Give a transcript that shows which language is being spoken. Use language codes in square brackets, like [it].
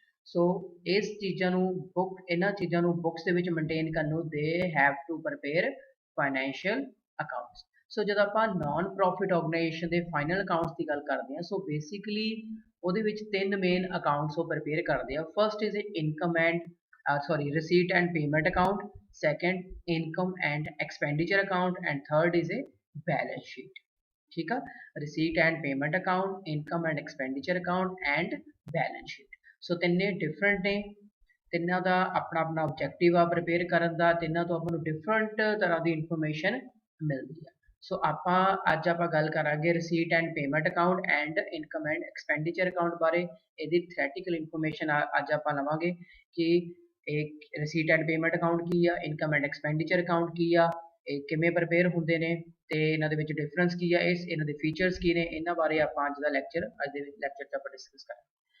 [pa] So ਇਸ ਚੀਜ਼ਾਂ ਨੂੰ ਇਹਨਾਂ ਚੀਜ਼ਾਂ ਨੂੰ ਬੁੱਕਸ ਦੇ ਵਿੱਚ ਮੇਨਟੇਨ ਕਰਨ ਨੂੰ [en] they have to prepare financial accounts. [pa] ਸੋ ਜਦੋਂ ਆਪਾਂ ਨਾਨ ਪ੍ਰੋਫਿਟ ਆਰਗੇਨਾਈਜੇਸ਼ਨ ਦੇ ਫਾਈਨਲ ਅਕਾਊਂਟਸ ਦੀ ਗੱਲ ਕਰਦੇ ਹਾਂ, ਸੋ ਬੇਸਿਕਲੀ ਉਹਦੇ ਵਿੱਚ ਤਿੰਨ ਮੇਨ ਅਕਾਊਂਟਸ ਉਹ ਪ੍ਰਪੇਅਰ ਕਰਦੇ ਆ। [en] first is income and receipt and payment account, second income and expenditure account, and third is a balance sheet, [hi] ठीक है। [en] receipt and payment account, income and expenditure account and balance sheet, [pa] so ਤਿੰਨੇ different ਨੇ, ਤਿੰਨਾਂ ਦਾ ਆਪਣਾ ਆਪਣਾ objective ਆ prepare ਕਰਨ ਦਾ, ਤਿੰਨਾਂ ਤੋਂ ਆਪਾਂ ਨੂੰ ਡਿਫਰੈਂਟ ਤਰ੍ਹਾਂ ਦੀ ਇਨਫੋਰਮੇਸ਼ਨ ਮਿਲਦੀ ਆ। ਸੋ ਆਪਾਂ ਅੱਜ ਆਪਾਂ ਗੱਲ ਕਰਾਂਗੇ receipt and payment account and income and expenditure account ਬਾਰੇ। ਇਹਦੀ ਥਿਓਰੈਟੀਕਲ ਇਨਫੋਰਮੇਸ਼ਨ ਅੱਜ ਆਪਾਂ ਲਵਾਂਗੇ ਕਿ एक receipt and payment account ਕੀ ਆ, income and expenditure account ਕੀ ਆ, ਇਹ ਕਿਵੇਂ ਪ੍ਰਪੇਅਰ ਹੁੰਦੇ ਨੇ ਤੇ ਇਹਨਾਂ ਦੇ ਵਿੱਚ ਡਿਫਰੈਂਸ ਕੀ ਆ, ਇਹਨਾਂ ਦੇ ਫੀਚਰਸ ਕੀ ਨੇ, ਇਹਨਾਂ ਬਾਰੇ ਆਪਾਂ ਅੱਜ ਦੇ ਲੈਕਚਰ 'ਚ ਆਪਾਂ ਡਿਸਕਸ ਕਰਾਂਗੇ।